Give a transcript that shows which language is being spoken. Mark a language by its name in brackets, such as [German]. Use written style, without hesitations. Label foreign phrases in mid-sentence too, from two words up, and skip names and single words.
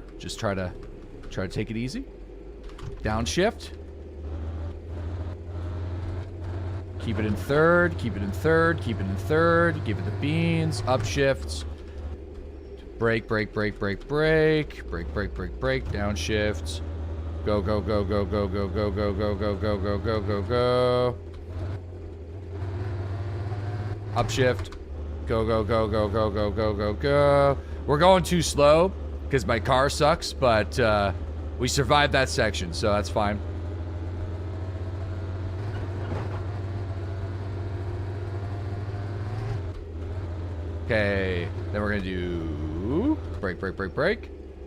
[English] Just try to take it easy. Downshift. Keep it in third, keep it in third, keep it in third. Give it the beans. Upshifts. Brake, brake, brake, brake, brake. Brake, brake, brake, brake. Downshifts. Go, go, go, go, go, go, go, go, go, go, go, go, go, go, go. Upshift. Go, go, go, go, go, go, go, go, go. We're going too slow because my car sucks, but we survived that section, so that's fine. Okay, then we're gonna do brake, brake, brake, brake.